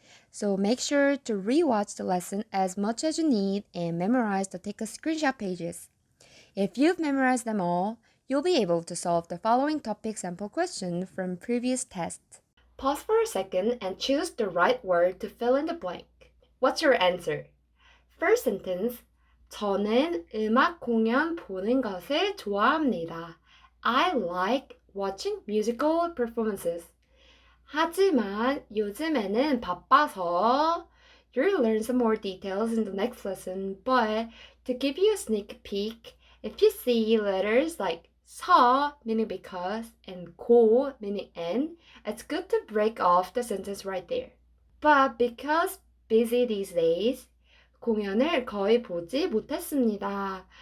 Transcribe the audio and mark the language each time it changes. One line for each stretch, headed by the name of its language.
English: So make sure to rewatch the lesson as much as you need and memorize the take a screenshot pages. If you've memorized them all, you'll be able to solve the following topic sample question from previous tests. Pause for a second and choose the right word to fill in the blank. What's your answer? First sentence,
Korean: 저는 음악 공연 보는 것을 좋아합니다.
English: I like watching musical performances.
Korean: 하지만 요즘에는 바빠서.
English: You'll learn some more details in the next lesson, but to give you a sneak peek, if you see letters like 서, meaning because, and 고, meaning and, it's good to break off the sentence right there. But because busy these days,
Korean: 공연을 거의 보지 못했습니다.